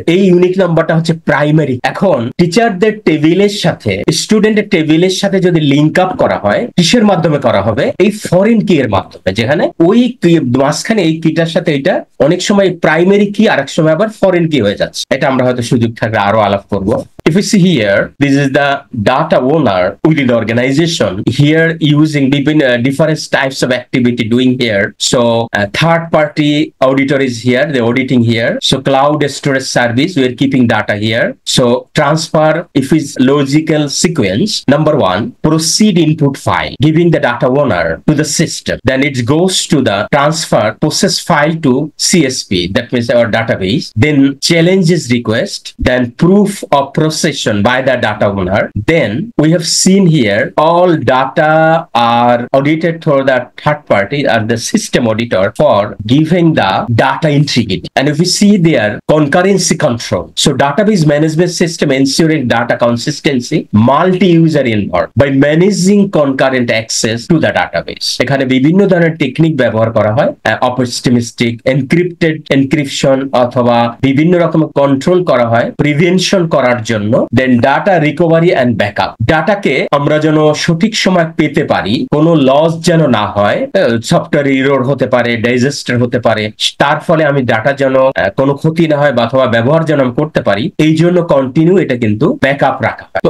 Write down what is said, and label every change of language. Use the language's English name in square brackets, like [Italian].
[Bangla] এই ইউনিক নাম্বারটা হচ্ছে প্রাইমারি। এখন টিচারদের টেবিলের সাথে স্টুডেন্টের টেবিলের সাথে যদি লিঙ্ক আপ করা হয়, কিসের মাধ্যমে করা হবে, এই ফরেন কি এর মাধ্যমে, যেখানে ওই মাঝখানে এই কিটার সাথে এটা অনেক সময় প্রাইমারি কি, আরেক সময় আবার ফরেন কি হয়ে যাচ্ছে। এটা আমরা হয়তো সুযোগ থাকলে আরো আলাপ করবো। [English] If you see here, this is the data owner within the organization. Here, using different types of activity doing here. So, third party auditor is here, the auditing here. So, cloud storage service, we are keeping data here. So, transfer, if it's logical sequence, number one, proceed input file, giving the data owner to the system. Then it goes to the transfer process file to CSP, that means our database. Then challenges request, then proof of process by the data owner. Then we have seen here all data are audited through the third party or the system auditor for giving the data integrity. And if we see there concurrency control, so database management system ensuring data consistency, multi-user involved by managing concurrent access to the database. [Bangla] এখানে বিভিন্ন ধরনের technique ব্যবহার করা হয়, optimistic, encrypted, encryption, অথবা বিভিন্ন রকমের control করা হয় প্রিভেনশন করার জন্য। দেন ডাটা রিকভারি এন্ড ব্যাকআপ, ডাটাকে আমরা যেন সঠিক সময় পেতে পারি, কোনো লস যেন না হয়, সফটওয়্যার এরর হতে পারে, ডিজাস্টার হতে পারে, তার ফলে আমি ডাটা যেন কোনো ক্ষতি না হয় বা অথবা ব্যবহার যেন আমি করতে পারি, এই জন্য কন্টিনিউ এটা কিন্তু ব্যাকআপ রাখা হয়।